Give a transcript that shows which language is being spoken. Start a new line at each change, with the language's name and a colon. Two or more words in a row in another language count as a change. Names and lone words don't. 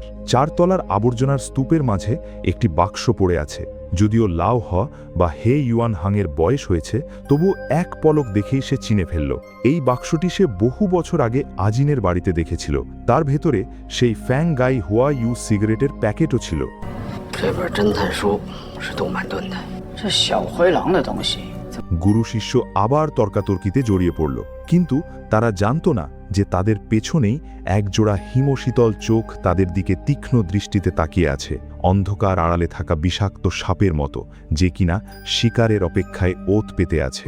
Bangla: 4 তলার আবর্জনার স্তূপের মাঝে একটি বাক্স পড়ে আছে। যদিও লাও হ বা হে ইউয়ান হাংয়ের বয়স হয়েছে, তবু এক পলক দেখেই সে চিনে ফেলল। এই বাক্সটি সে বহু বছর আগে আজিনের বাড়িতে দেখেছিল। তার ভেতরে সেই ফ্যাং গাই হুয়া ইউ সিগারেটের প্যাকেটও ছিল।
Chinese: 这本侦探书是杜曼顿的。这小灰狼的东西，
Bangla: গুরু শিষ্য আবার তর্কাতর্কিতে জড়িয়ে পড়ল, কিন্তু তারা জানত না যে তাদের পেছনেই একজোড়া হিমশীতল চোখ তাদের দিকে তীক্ষ্ণ দৃষ্টিতে তাকিয়ে আছে, অন্ধকার আড়ালে থাকা বিষাক্ত সাপের মতো, যে কিনা শিকারের অপেক্ষায় ওত পেতে আছে।